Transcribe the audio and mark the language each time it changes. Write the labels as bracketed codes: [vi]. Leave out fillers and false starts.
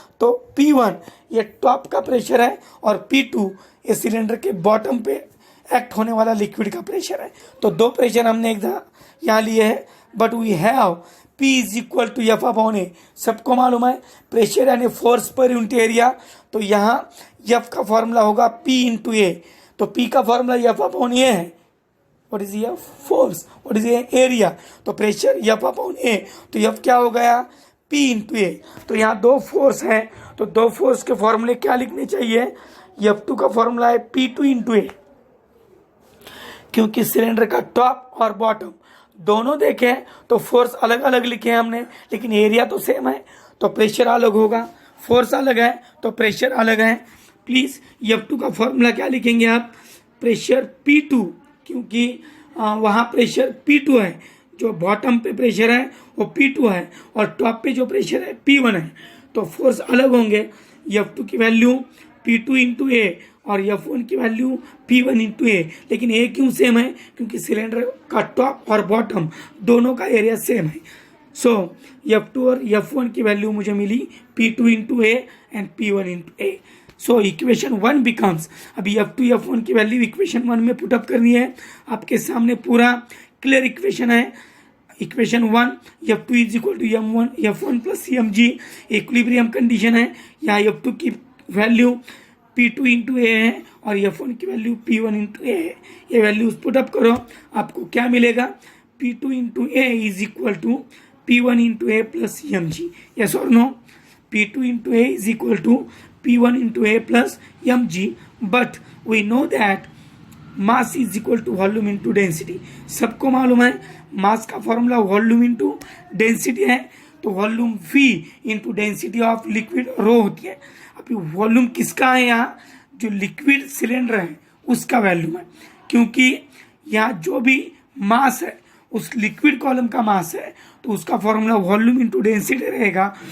[hi] तो P1 ये top का प्रेशर है और P2 ये सिलेंडर के बॉटम पे एक्ट होने वाला लिक्विड का प्रेशर है. तो 2 प्रेशर हमने एक यहाँ लिए हैं, [en] But we have P is equal to F upon A. [hi] सबको मालूम है प्रेशर यानी फोर्स पर यूनिट एरिया, तो यहाँ F का फॉर्मूला होगा P इंटू A. तो P का फॉर्मूला F अपॉन A है. [en] What is F? Force. What is area? [hi] तो प्रेशर F अपॉन A, तो F क्या हो गया? [en] P into A. [hi] तो यहाँ 2 फोर्स हैं, तो 2 फोर्स के फॉर्मूले क्या लिखने चाहिए? F2 का फॉर्मूला है P2 इंटू A, क्योंकि सिलेंडर का टॉप और बॉटम दोनों देखें तो फोर्स अलग अलग लिखे हैं हमने, लेकिन एरिया तो सेम है. तो प्रेशर अलग होगा, फोर्स अलग है तो प्रेशर अलग है. प्लीज़ F2 का फॉर्मूला क्या लिखेंगे आप? प्रेशर P2, क्योंकि वहाँ प्रेशर P2 है, जो बॉटम पे प्रेशर है वो P2 है और टॉप पे जो प्रेशर है P1 है. तो फोर्स अलग होंगे. F2 की वैल्यू P2 इंटू A और F1 की वैल्यू P1 इंटू A. लेकिन A क्यों सेम है? क्योंकि सिलेंडर का टॉप और बॉटम दोनों का एरिया सेम है. सो F2 और F1 की वैल्यू मुझे मिली P2 into A and P1 into A. So equation 1 becomes, अभी F2 F1 की वैल्यू इक्वेशन 1 में पुटअप करनी है. आपके सामने पूरा क्लियर इक्वेशन है. [en] equation 1 F2 is equal to F1 plus mg, [hi] equilibrium condition है. यहाँ F2 की वैल्यू P2 इंटू ए है और F1 की वैल्यू P1 इंटू ए है. ये वैल्यूज पुटअप करो, आपको क्या मिलेगा? [en] P2 into A is equal to P1 into A plus mg. Yes और no? P2 into A is equal to P1 into A plus mg. But we know that mass is equal to volume into density. [hi] सबको मालूम है मास का formula volume into density है. तो volume V into density of liquid रो होती है. अभी volume किसका है? यहाँ जो लिक्विड सिलेंडर है उसका वॉल्यूम है, क्योंकि यहाँ जो भी मास है उस लिक्विड कॉलम का मास है, तो उसका फॉर्मूला वॉल्यूम इंटू डेंसिटी रहेगा.